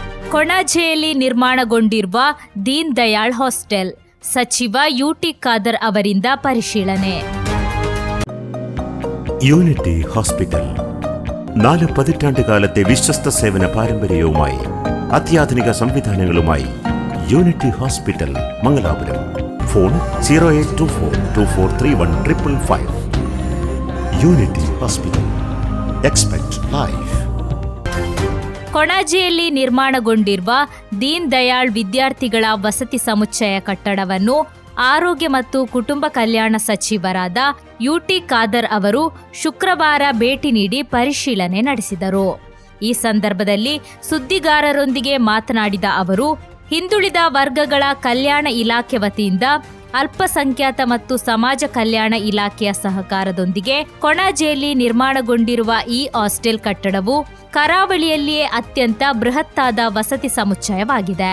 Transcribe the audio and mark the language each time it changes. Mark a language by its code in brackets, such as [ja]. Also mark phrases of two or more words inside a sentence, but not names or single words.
[kn] ಕೊಣಾಜೆಯಲ್ಲಿ ನಿರ್ಮಾಣಗೊಂಡಿರುವ ದೀನ್ ದಯಾಳ್ ಹಾಸ್ಟೆಲ್ ಸಚಿವ ಯುಟಿ ಖಾದರ್ ಅವರಿಂದ ಪರಿಶೀಲನೆ. [ml] യൂണിറ്റി ഹോസ്പിറ്റൽ 4 പതിറ്റാണ്ടുകാലത്തെ വിശ്വസ്ത സേവന പാരമ്പര്യവുമായി അത്യാധുനിക സംവിധാനങ്ങളുമായി യൂണിറ്റി ഹോസ്പിറ്റൽ മംഗലാപുരം. ഫോൺ 0824243155. യൂണിറ്റി ഹോസ്പിറ്റൽ. [en] expect life. [kn] ಕೊಣಾಜೆಯಲ್ಲಿ ನಿರ್ಮಾಣಗೊಂಡಿರುವ ದೀನ್ ದಯಾಳ್ ವಿದ್ಯಾರ್ಥಿಗಳ ವಸತಿ ಸಮುಚ್ಚಯ ಕಟ್ಟಡವನ್ನು ಆರೋಗ್ಯ ಮತ್ತು ಕುಟುಂಬ ಕಲ್ಯಾಣ ಸಚಿವರಾದ ಯುಟಿ ಖಾದರ್ ಅವರು ಶುಕ್ರವಾರ ಭೇಟಿ ನೀಡಿ ಪರಿಶೀಲನೆ ನಡೆಸಿದರು. ಈ ಸಂದರ್ಭದಲ್ಲಿ ಸುದ್ದಿಗಾರರೊಂದಿಗೆ ಮಾತನಾಡಿದ ಅವರು, ಹಿಂದುಳಿದ ವರ್ಗಗಳ ಕಲ್ಯಾಣ ಇಲಾಖೆ ವತಿಯಿಂದ ಅಲ್ಪಸಂಖ್ಯಾತ ಮತ್ತು ಸಮಾಜ ಕಲ್ಯಾಣ ಇಲಾಖೆಯ ಸಹಕಾರದೊಂದಿಗೆ ಕೊಣಾಜೆಯಲ್ಲಿ ನಿರ್ಮಾಣಗೊಂಡಿರುವ ಈ ಹಾಸ್ಟೆಲ್ ಕಟ್ಟಡವು ಕರಾವಳಿಯಲ್ಲಿಯೇ ಅತ್ಯಂತ ಬೃಹತ್ತಾದ ವಸತಿ ಸಮುಚ್ಚಯವಾಗಿದೆ.